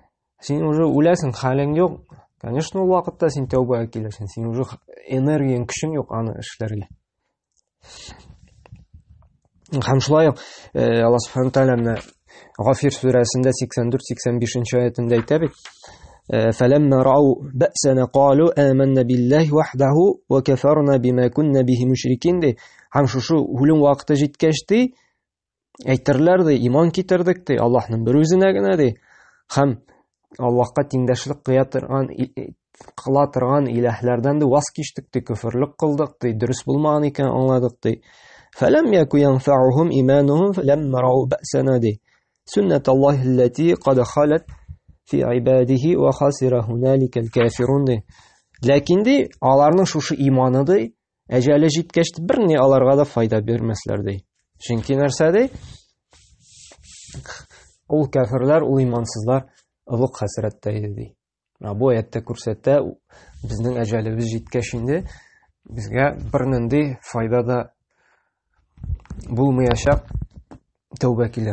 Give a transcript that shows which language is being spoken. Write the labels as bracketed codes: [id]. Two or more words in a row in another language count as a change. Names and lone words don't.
[tt] Син уже үләсең, хәлең юк. Конечно, ул вакытта син тәүбәгә киләсең. Син уже энергияң, көчең юк аны эшләргә. Һәм шулай ук Аллаһ Субхану тәгалә Гафир сүрәсендә 84-85 аятында әйтә бит: [ar] فَلَمَّا رَأَوْا بَأْسَنَا قَالُوا آمَنَّا بِاللَّهِ وَحْدَهُ وَكَفَرْنَا بِمَا كُنَّا بِهِ مُشْرِكِينَ ди. [tt] Һәм шушы үлем вакыты җиткәч ди, әйтерләр ди, иман китердек ди, Аллаһның бер үзенә генә ди. Һәм Аллаһка тиңдәшлек кыла торган иләһләрдән дә ваз кичтек ди, күфрлек кылдык ди, дөрес булмаган икән аңладык ди. [ar] فَلَمْ يَكُنْ يَنْفَعُهُمْ إِيمَانُهُمْ فَلَمَّا رَأَوْا بَأْسَنَا دي. سُنَّةَ اللَّهِ الَّتِي قَدْ خَلَتْ فِي عِبَادِهِ وَخَسِرَ هُنَالِكَ الْكَافِرُونَ ди. [tt] Ләкин ди, аларның шушы иманы ди, әҗәле җиткәч берни аларга да файда бирмәсләр ди. Чөнки нәрсә ди? Ул кафирлар, ул имансызлар олуг хәсрәттә иде ди. Бу аятта күрсәтә, безнең әҗәлебез җиткәч инде безгә бернинди файда да булмаячак, тәүбә килә.